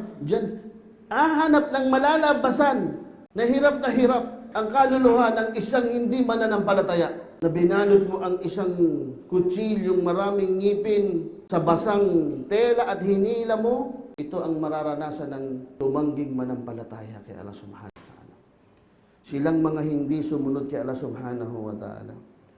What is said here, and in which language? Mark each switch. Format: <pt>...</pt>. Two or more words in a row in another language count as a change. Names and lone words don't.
<tl>Diyan, hahanap ng malalabasan na hirap ang kaluluha ng isang hindi mananampalataya. Na binalot mo ang isang kutsilyong maraming ngipin sa basang tela at hinila mo, ito ang mararanasan ng tumangging manampalataya kay Allah</tl> <ar>سبحانه وتعالى.</ar> <tl>Silang mga hindi sumunod kay Allah</tl> <ar>سبحانه وتعالى.</ar>